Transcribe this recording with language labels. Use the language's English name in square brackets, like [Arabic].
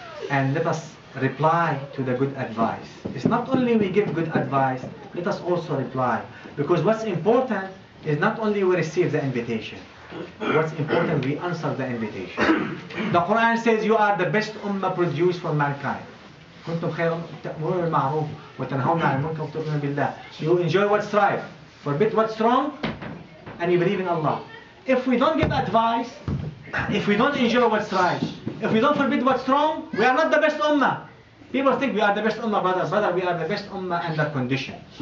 [English] And let us reply to the good advice. It's not only we give good advice, let us also reply. Because what's important is not only we receive the invitation. What's important, we answer the invitation. The Quran says you are the best ummah produced for mankind. [Arabic] كنتم خير تأمرون بالمعروف وتنهون عن المنكر وتؤمنون بالله. [English] You enjoy what's right, forbid what's wrong, and you believe in Allah. If we don't give advice, if we don't enjoy what's right, if we don't forbid what's wrong, we are not the best ummah. People think we are the best ummah, brother, we are the best ummah under condition.